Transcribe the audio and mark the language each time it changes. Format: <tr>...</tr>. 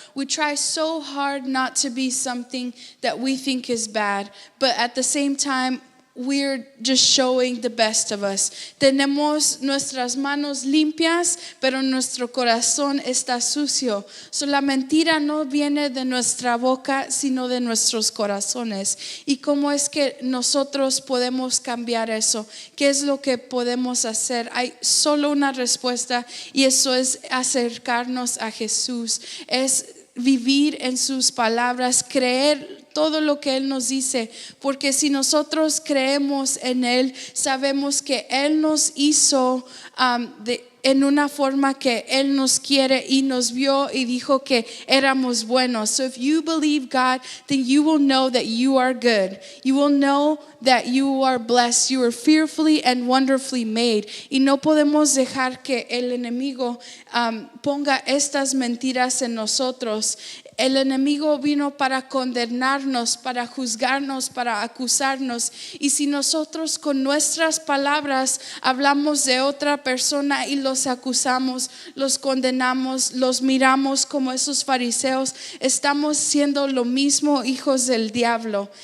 <en>We try so hard not to be something that we think is bad, but at the same time we're just showing the best of us.</en> <es>Tenemos nuestras manos limpias, pero nuestro corazón está sucio. So, la mentira no viene de nuestra boca, sino de nuestros corazones. ¿Y cómo es que nosotros podemos cambiar eso? ¿Qué es lo que podemos hacer? Hay solo una respuesta, y eso es acercarnos a Jesús. Es vivir en sus palabras, creer todo lo que Él nos dice, porque si nosotros creemos en Él, sabemos que Él nos hizo en una forma que Él nos quiere, y nos vio y dijo que éramos buenos.</es> <en>So if you believe God, then you will know that you are good. You will know that you are blessed. You are fearfully and wonderfully made.</en> <es>Y no podemos dejar que el enemigo ponga estas mentiras en nosotros. El enemigo vino para condenarnos, para juzgarnos, para acusarnos. Y si nosotros con nuestras palabras hablamos de otra persona y los acusamos, los condenamos, los miramos como esos fariseos, estamos siendo lo mismo hijos del diablo.</es>